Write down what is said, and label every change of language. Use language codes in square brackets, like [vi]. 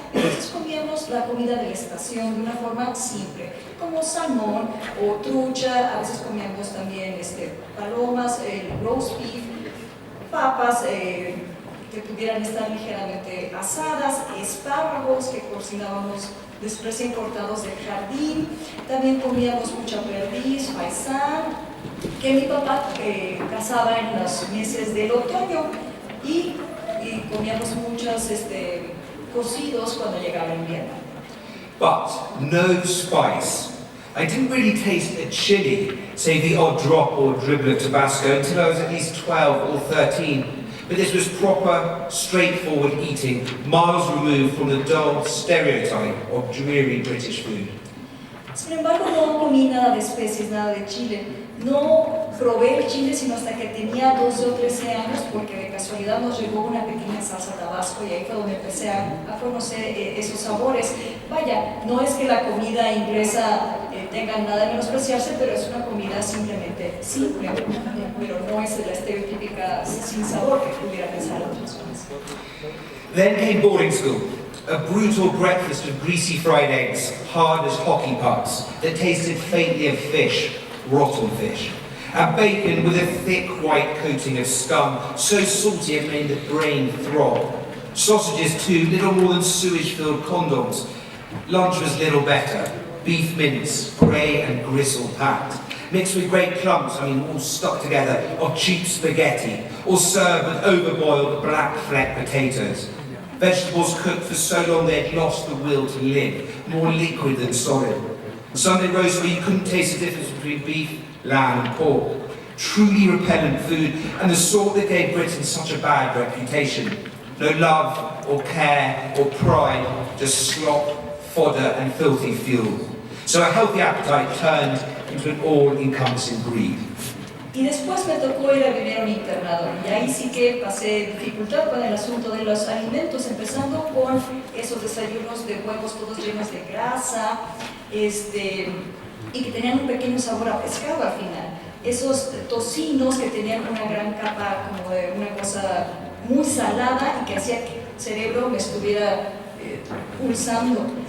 [es] Entonces comíamos la comida de la estación de una forma simple, como salmón o trucha, a veces comíamos también palomas, roast beef, papas que pudieran estar ligeramente asadas, espárragos que cocinábamos recién cortados del jardín. También comíamos mucha perdiz, faisán, que mi papá cazaba en los meses del otoño, y comíamos muchos cocidos cuando llegaba el invierno. [en] But no spice. I didn't really taste a chili, save the odd drop or dribble of Tabasco, until I was at least 12 or 13. But this was proper, straightforward eating, miles removed from the dull stereotype of dreary British food. [es] Sin embargo, no comí nada de especies, nada de chile. No probé el chile sino hasta que tenía 12 o 13 años, porque de casualidad nos llegó una pequeña salsa tabasco y ahí fue donde empecé a conocer esos sabores. Vaya, no es que la comida inglesa tenga nada de menospreciarse, pero es una comida simplemente simple, pero no es la estereotípica sin sabor que pudiera pensar otras personas. [en] Then came boarding school. A brutal breakfast of greasy fried eggs, hard as hockey pucks, that tasted faintly of fish, rotten fish. And bacon with a thick white coating of scum, so salty it made the brain throb. Sausages too, little more than sewage-filled condoms. Lunch was little better. Beef mince, grey and gristle-packed, mixed with great clumps, all stuck together, of cheap spaghetti, or served with overboiled black fleck potatoes. Vegetables cooked for so long they'd lost the will to live, more liquid than solid. Sunday roast where you couldn't taste the difference between beef, lamb and pork. Truly repellent food, and the sort that gave Britain such a bad reputation. No love or care or pride, just slop, fodder and filthy fuel. So a healthy appetite turned into an all-encompassing greed. [es] Y después me tocó ir a vivir a un internado, y ahí sí que pasé dificultad con el asunto de los alimentos, empezando con esos desayunos de huevos todos llenos de grasa, y que tenían un pequeño sabor a pescado al final. Esos tocinos que tenían una gran capa como de una cosa muy salada y que hacía que el cerebro me estuviera pulsando.